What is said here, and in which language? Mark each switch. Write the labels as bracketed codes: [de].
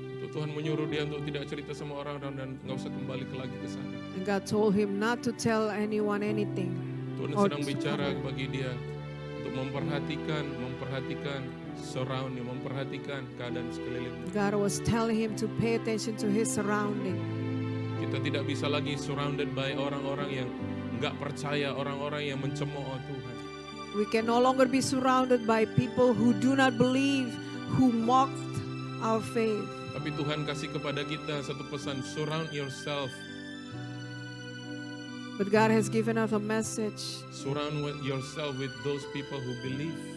[id] Tuhan menyuruh dia untuk tidak cerita sama orang-orang dan nggak usah kembali lagi ke sana. [en] and God told him not to tell anyone anything. [id] Tuhan Oh, sedang bicara bagi dia untuk memperhatikan surrounding, memperhatikan keadaan sekeliling. [en] God was telling him to pay attention to his surrounding. [id] Kita tidak bisa lagi surrounded by orang-orang yang nggak percaya, orang-orang yang mencemooh Tuhan. [en] We can no longer be surrounded by people who do not believe, who mocked our faith. [id] Tapi Tuhan kasih kepada kita satu pesan, surround yourself. [en] But God has given us a message. Surround yourself with those people who believe.